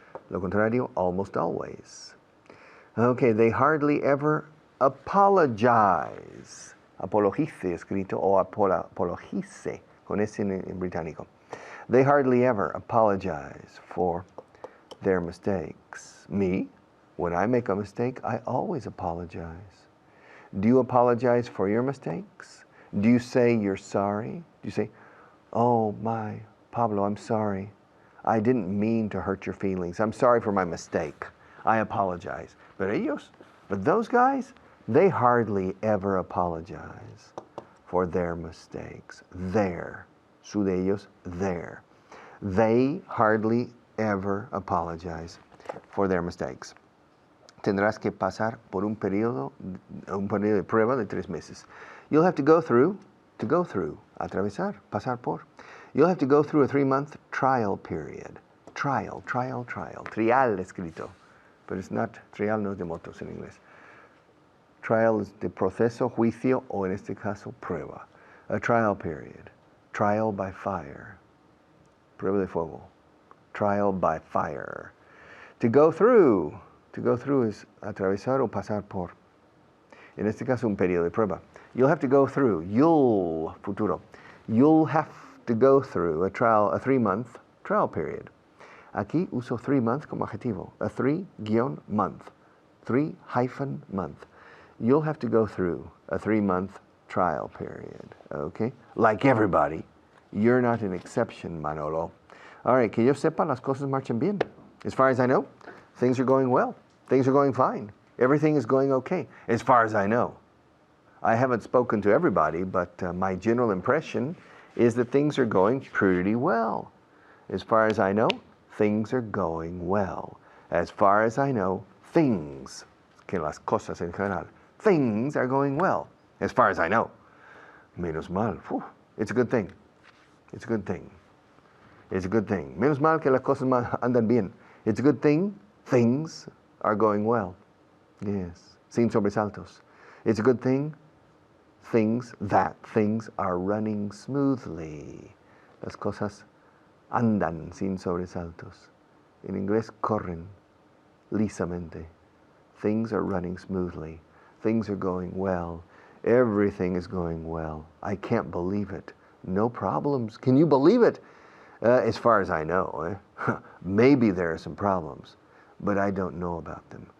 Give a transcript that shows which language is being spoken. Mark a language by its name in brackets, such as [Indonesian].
[Spanish] Lo contrario, [English] almost always. Okay, they hardly ever apologize. [Spanish] Apologice escrito o apologice con ese en británico. [English] They hardly ever apologize for their mistakes. Me, when I make a mistake, I always apologize. Do you apologize for your mistakes? Do you say you're sorry? Do you say, oh my, Pablo, I'm sorry. I didn't mean to hurt your feelings. I'm sorry for my mistake. I apologize. But those guys, they hardly ever apologize for their mistakes. [Spanish] Su de ellos, [English] their. They hardly ever apologize for their mistakes. [Spanish] Tendrás que pasar por un periodo de prueba de 3 meses. [English] You'll have to go through, [Spanish] atravesar, pasar por. [English] You'll have to go through a 3-month trial period. [Spanish] Trial. Trial escrito. [English] But it's not, [Spanish] trial no es de motos en inglés. Trial is de proceso, juicio, o en este caso, prueba. [English] A trial period. Trial by fire. [Spanish] Prueba de fuego. [English] Trial by fire. To go through is [Spanish] atravesar o pasar por. En este caso, un periodo de prueba. [English] You'll have to go through. Futuro. You'll have to go through a 3-month trial period. [Spanish] Aquí uso 3-month como adjetivo. A 3-month. [English] 3-month. You'll have to go through a 3-month trial period. Okay? Like everybody. You're not an exception, Manolo. All right, [Spanish] que yo sepa, las cosas marchan bien. [English] As far as I know, things are going well. Things are going fine. Everything is going okay, as far as I know. I haven't spoken to everybody, but my general impression is that things are going pretty well. As far as I know, things are going well. As far as I know, things, [Spanish] que las cosas en general, [English] things are going well. As far as I know. [Spanish] Menos mal. [English] It's a good thing. It's a good thing. It's a good thing. [Spanish] Menos mal que las cosas andan bien. [English] It's a good thing. Things are going well. Yes. [Spanish] Sin sobresaltos. [English] It's a good thing. Things are running smoothly. [Spanish] Las cosas andan sin sobresaltos. En inglés, corren lisamente. [English] Things are running smoothly. Things are going well. Everything is going well. I can't believe it. No problems. Can you believe it? As far as I know. Maybe there are some problems, but I don't know about them.